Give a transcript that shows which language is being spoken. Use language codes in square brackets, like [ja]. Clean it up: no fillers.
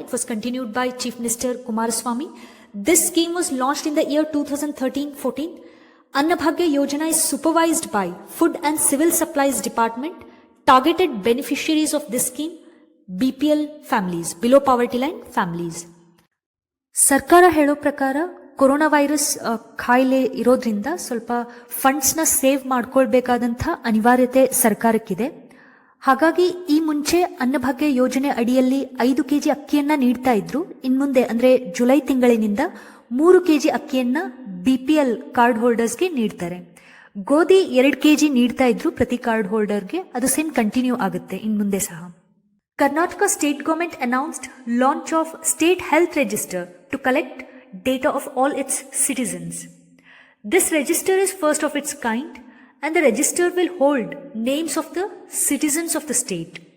[en] It was continued by Chief Minister Kumaraswamy. This scheme was launched in the year 2013-14. Bhagya Yojana is supervised by Food and Civil Supplies Department. Targeted beneficiaries of this scheme, BPL families, below poverty line families. [kn] ಸರ್ಕಾರ ಹೇಳೋ ಪ್ರಕಾರ corona virus ಕಾಯಿಲೆ ಇರೋದ್ರಿಂದ ಸ್ವಲ್ಪ ಫಂಡ್ಸ್ನ save ಮಾಡ್ಕೊಳ್ಬೇಕಾದಂಥ ಅನಿವಾರ್ಯತೆ ಸರ್ಕಾರಕ್ಕಿದೆ. ಹಾಗಾಗಿ ಈ ಮುಂಚೆ ಅನ್ನಭಾಗ್ಯ ಯೋಜನೆ ಅಡಿಯಲ್ಲಿ 5 ಕೆಜಿ ಅಕ್ಕಿಯನ್ನ ನೀಡ್ತಾ ಇದ್ರು. ಇನ್ಮುಂದೆ ಅಂದ್ರೆ ಜುಲೈ ತಿಂಗಳಿನಿಂದ 3 ಕೆಜಿ ಅಕ್ಕಿಯನ್ನ BPL ಕಾರ್ಡ್ ಹೋಲ್ಡರ್ಸ್ಗೆ ನೀಡ್ತಾರೆ. ಗೋಧಿ 2 ಕೆಜಿ ನೀಡ್ತಾ ಇದ್ರು ಪ್ರತಿ ಕಾರ್ಡ್ ಹೋಲ್ಡರ್ಗೆ. ಅದು ಸೇಮ್ ಕಂಟಿನ್ಯೂ ಆಗುತ್ತೆ ಇನ್ಮುಂದೆ ಸಹ. [en] Karnataka state government announced launch of state health register to collect data of all its citizens. This register is first of its kind and the register will hold names of the citizens of the state.